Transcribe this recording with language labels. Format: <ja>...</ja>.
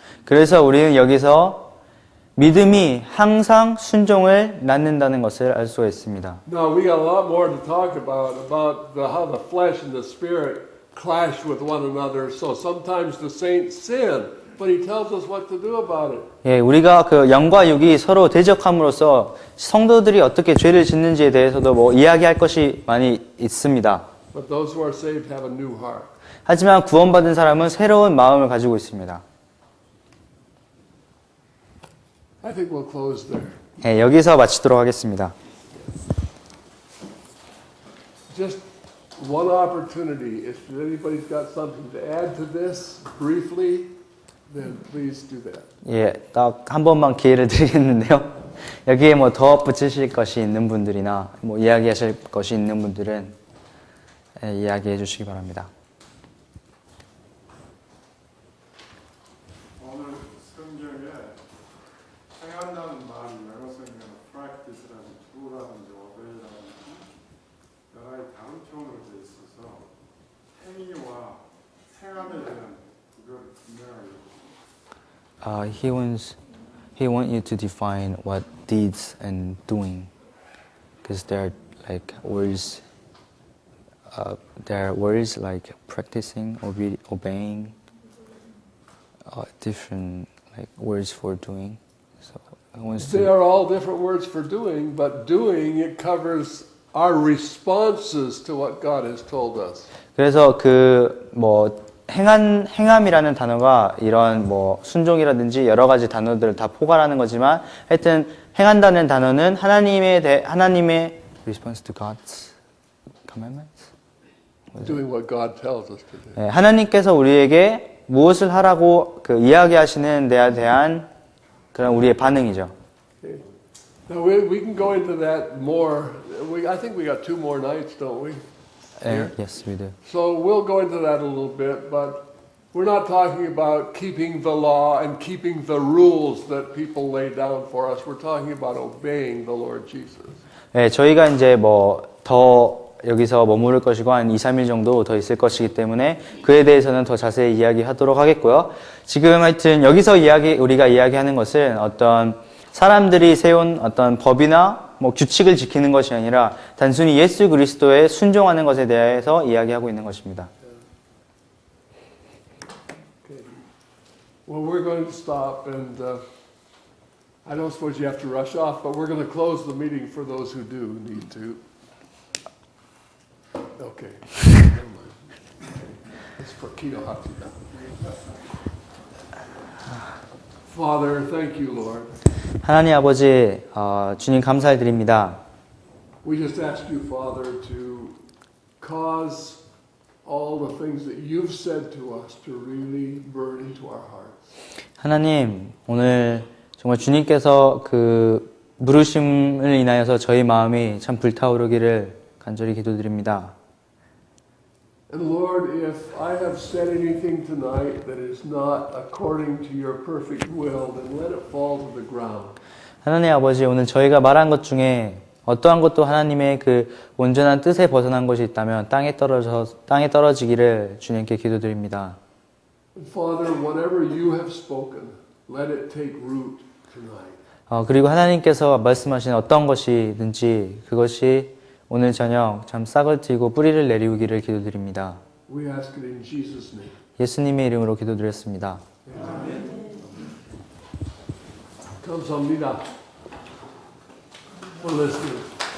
<ko>그래서 우리는 여기서 믿음이 항상 순종을 낳는다는 것을 알 수가 있습니다.</ko> <en>Now we got a lot more to talk about how the flesh and the spirit clash with one another. So sometimes the saints sin, but he tells us what to do about it.</en> <ko>예, 우리가 그 영과 육이 서로 대적함으로써 성도들이 어떻게 죄를 짓는지에 대해서도 뭐 이야기할 것이 많이 있습니다.</ko> <en>But those who are saved have a new heart.</en> <ko>하지만 구원받은 사람은 새로운 마음을 가지고 있습니다.</ko> <en>I think we'll close there.</en> <ko>예, 여기서 마치도록 하겠습니다.</ko> <en>Just one opportunity. If anybody's got something to add to this briefly, then please do that.</en> <ko>예, 딱 한 번만 기회를 드리겠는데요. 여기에 뭐 더 붙이실 것이 있는 분들이나 뭐 이야기하실 것이 있는 분들은 이야기해 주시기 바랍니다. 오늘 성경에 행한다는 말이 영어 성경은 practice라든지 do라든지 obey라든지 여러 가지 다른 표현으로 되어 있어서 행위와 행함에 대한 그걸 분명하게</ko> <en>He want you to define what deeds and doing, because there are like words. There are words like practicing, obeying, different like words for doing. So I want They to. are all different words for doing, but doing, it covers our responses to what God has told us.</en> <ko>그래서 그 뭐 행함이라는 단어가 이런 뭐 순종이라든지 여러 가지 단어들을 다 포괄하는 거지만 하여튼 행한다는 단어는 하나님의</ko> <en>response to God's commandments. Doing what God tells us to do.</en> <ko>네, 하나님께서 우리에게 무엇을 하라고 그 이야기하시는 데에 대한 그런 우리의 반응이죠.</ko> <en>Okay. Now we can go into that more. I think we got 2 more nights, don't we? 네, yes, we do. So we'll go into that a little bit, but we're not talking about keeping the law and keeping the rules that people lay down for us. We're talking about obeying the Lord Jesus.</en> <ko>네, 저희가 이제 뭐 더 여기서 머무를 것이고 한 2, 3일 정도 더 있을 것이기 때문에 그에 대해서는 더 자세히 이야기하도록 하겠고요. 지금 하여튼 여기서 우리가 이야기하는 것은 어떤 사람들이 세운 어떤 법이나 뭐 규칙을 지키는 것이 아니라 단순히 예수 그리스도에 순종하는 것에 대해서 이야기하고 있는 것입니다.</ko> <en>Okay. Well, we're going to stop, and I don't suppose you have to rush off, but we're going to close the meeting for those who do need to. Okay. Never mind. It's for Kito Hatsida. Father, thank you, Lord.</en> <ko>하나님 아버지, 주님 감사드립니다.</ko> <en>We just ask you, Father, to cause all the things that you've said to us to really burn into our hearts.</en> <ko>하나님, 오늘 정말 주님께서 그 부르심을 인하여서 저희 마음이 참 불타오르기를 간절히 기도드립니다.</ko> <en>And Lord, if I have said anything tonight that is not according to your perfect will, then let it fall to the ground.</en> <ko>하나님 아버지, 오늘 저희가 말한 것 중에 어떠한 것도 하나님의 그 온전한 뜻에 벗어난 것이 있다면 땅에 떨어지기를 주님께 기도드립니다.</ko> <en>And Father, whatever you have spoken, let it take root tonight.</en> <ko>그리고 하나님께서 말씀하신 어떤 것이든지 그것이 오늘 저녁 참 싹을 틔고 뿌리를 내리우기를 기도드립니다.</ko> <en>We ask it in Jesus' name.</en> <ko>예수님의 이름으로 기도드렸습니다. 감사합니다.</ko> <en>For listening.</en>